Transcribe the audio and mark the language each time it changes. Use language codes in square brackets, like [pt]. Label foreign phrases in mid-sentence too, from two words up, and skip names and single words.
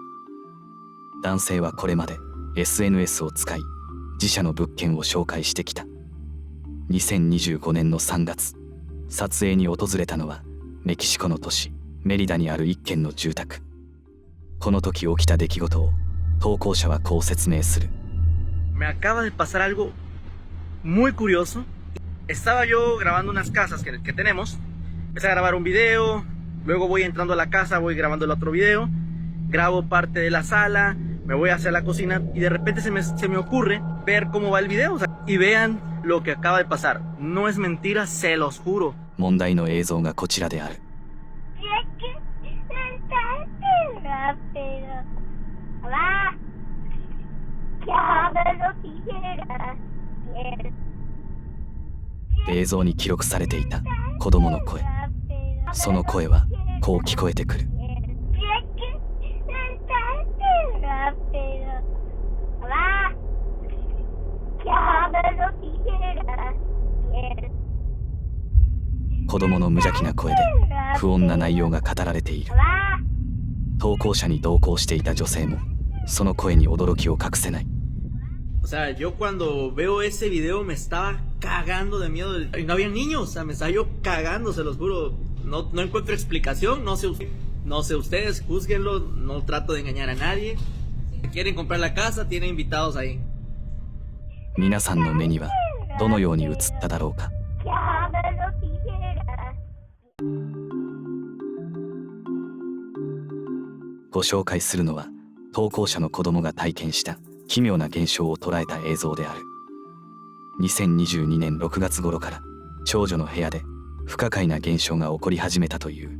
[ja] 男性はこれまで SNS を使い自社の物件を紹介してきた。2025年の3月、撮影に訪れたのはメキシコの都市メリダにある一軒の住宅。この時起きた出来事を投稿者はこう説明する。 [es] Me acaba de pasar algo muy curioso. Estaba yo grabando unas casas que tenemos. Empecé a grabar un video. Luego voy entrando a la casa, voy grabando el otro video. Grabo parte de la sala. Me voy hacia la cocina. Y de repente se me ocurre ver cómo va el video. O sea, y vean lo que acaba de pasar. No es mentira, se los juro. [ja] 問題の映像がこちらである。 映像に記録されていた子供の声。その声はこう聞こえてくる。子供の無邪気な声で不穏な内容が語られている。投稿者に同行していた女性もその声に驚きを隠せない。 [es] O sea, yo cuando veo ese video me estaba cagando de miedo. Y no había niños, o sea, me estaba yo cagando, se los juro. No encuentro explicación, no sé ustedes, júzguenlo, no trato de engañar a nadie. Si quieren comprar la casa, tienen invitados ahí. [ja] 皆さんの目にはどのように映っただろうか。ご紹介するのは投稿者の子供が体験した奇妙な現象を捉えた映像である。2022年6月頃から長女の部屋で不可解な現象が起こり始めたという。